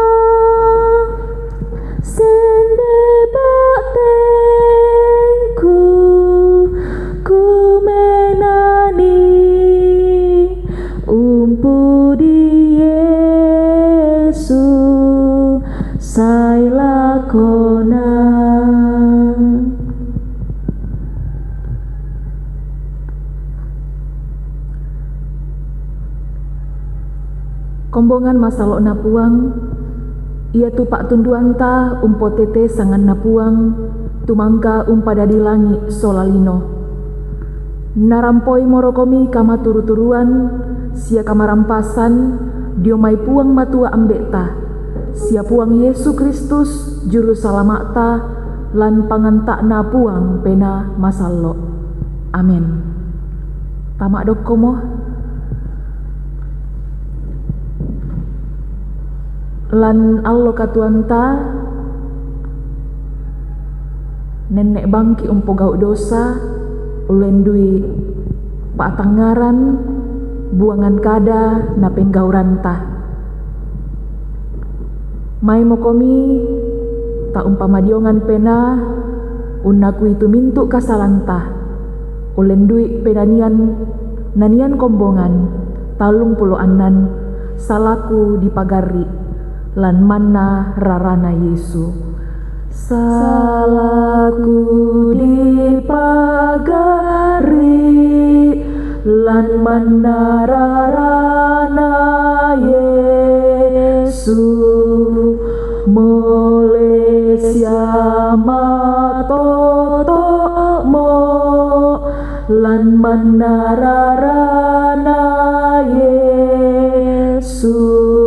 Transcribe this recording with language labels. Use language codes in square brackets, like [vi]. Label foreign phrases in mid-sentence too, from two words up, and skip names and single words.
[sda] sende batengku ku menani umpu di Yesu sai lakona. Kombongan masalok napuang ia tu pak tunduanta umpo tete sangan napuang tumangka umpada di langit solalino. Narampoi morokomi kama turu-turuan sia kamarampasan diomai puang matua ambekta sia puang Yesu Kristus juru salamakta lan pangantakna puang pena masallo. Amin. Tamak dokomo lan allo katuanta nenek bangki umpo gau dosa ulendui patangaran buangan kada na penggauranta mai mokomi ta umpama diongan pena unaku itu mintu kasalanta ulendui pedanian nanian kombongan talung puluanan salaku dipagari lan manna rarana Yesu salaku dipagari lan manna rarana Yesu mole siama totomo lan manna rarana Yesu